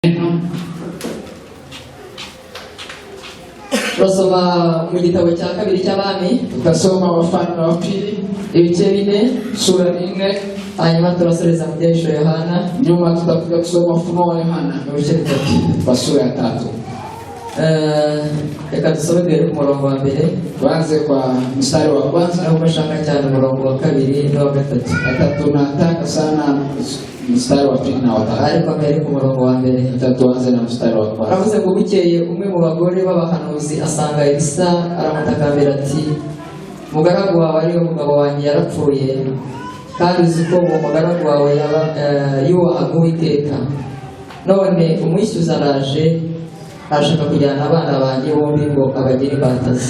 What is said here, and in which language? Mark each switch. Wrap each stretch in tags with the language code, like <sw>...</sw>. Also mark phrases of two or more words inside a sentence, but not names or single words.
<rw>Turasoma mu gitabo cya kabiri cy'abami,</rw> <sw>tugasoma Wafalme wa pili</sw> <rw>ibice 4</rw> <sw>sura 4,</sw> <rw>hanyuma turasoreza mu byahisho Yohana,</rw> <sw>nyuma tutakuja kusoma Ufunuo wa Yohana</sw> <rw>ibice 3.</rw> <sw>kwa sura ya 3.</sw> <rw>Reka dusome duhere ku murongo wa mbere,</rw> <sw>Tuanze kwa mstari wa kwanza</sw> <rw>naho bashaka cyane umurongo wa kabiri n'uwa gatatu.</rw> <sw>Tunataka sana mstari wa pili na wa tatu.</sw> <rw>Ariko mbere ku murongo wa mbere</rw> <sw>Tuanze na mstari wa kwanza.</sw> <rw>Aravuze ngo bukeye umwe mu bagore b'abahanuzi asanga Elisa, aramutakambira ati, mugaragu wawe ari we mugabo wanjye yarapfuye, kandi uzi ko uwo mugaragu wawe yubahaga Uwiteka. None umwishyuza araje, arashaka kujyana abana banjye bombi ngo abagire imbatazi.</rw>